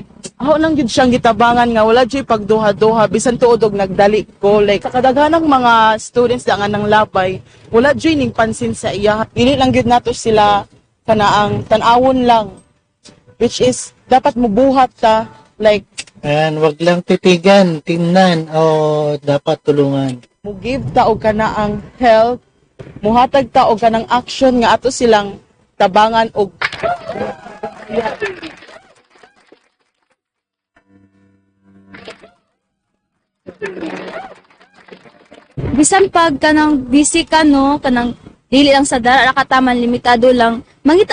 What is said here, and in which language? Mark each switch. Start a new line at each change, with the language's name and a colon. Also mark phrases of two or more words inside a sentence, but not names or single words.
Cebuano: ako nang jud siyang gitabangan nga wala jud pagduha-duha bisan tuod og nagdali ko like sa kadaghanang mga students da nga nang labay wala jud ning pansin sa iya dili lang jud nato sila kanaang tan-awon lang
English: which is
Cebuano: dapat mubuhat ta like
Filipino: Ayan, wag lang titigan, tingnan o dapat tulungan.
Cebuano: mo give ta og kanaang help muhatag ta og kanang action nga ato silang tabangan og Bisan pag kanang busy ka no, kanang dili lang sa dara kataman limitado lang, mangita